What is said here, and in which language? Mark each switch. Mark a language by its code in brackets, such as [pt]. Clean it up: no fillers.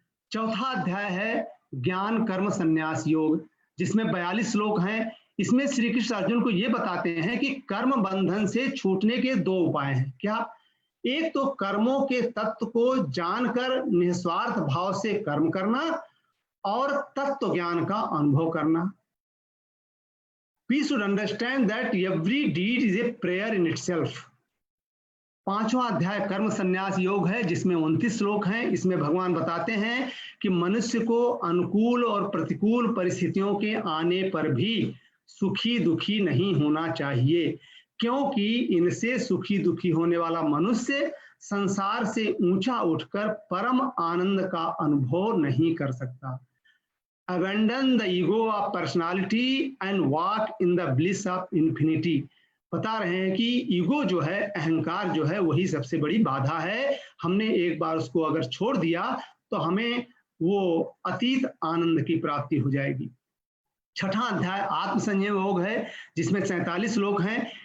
[hi] चौथा अध्याय है ज्ञान कर्म संन्यास योग, जिसमें 42 श्लोक हैं। इसमें श्री कृष्ण अर्जुन को यह बताते हैं कि कर्म बंधन से छूटने के 2 उपाय हैं। क्या? एक तो कर्मों के तत्व को जानकर निस्वार्थ भाव से कर्म करना और तत्व ज्ञान का अनुभव करना। [en] We should understand that every deed is a prayer in itself. [hi] 5वां अध्याय कर्म संन्यास योग है, जिसमें 29 श्लोक हैं। इसमें भगवान बताते हैं कि मनुष्य को अनुकूल और प्रतिकूल परिस्थितियों के आने पर भी सुखी दुखी नहीं होना चाहिए, क्योंकि इनसे सुखी दुखी होने वाला मनुष्य संसार से ऊंचा उठकर परम आनंद का अनुभव नहीं कर सकता। [en] Abandon the ego of personality and walk in the bliss of infinity. [hi] बता रहे हैं कि ईगो जो है, अहंकार जो है, वही सबसे बड़ी बाधा है। हमने एक बार उसको अगर छोड़ दिया तो हमें वो अतीत आनंद की प्राप्ति हो जाएगी। 6वां अध्याय आत्मसंयम योग है, जिसमें 47 श्लोक हैं।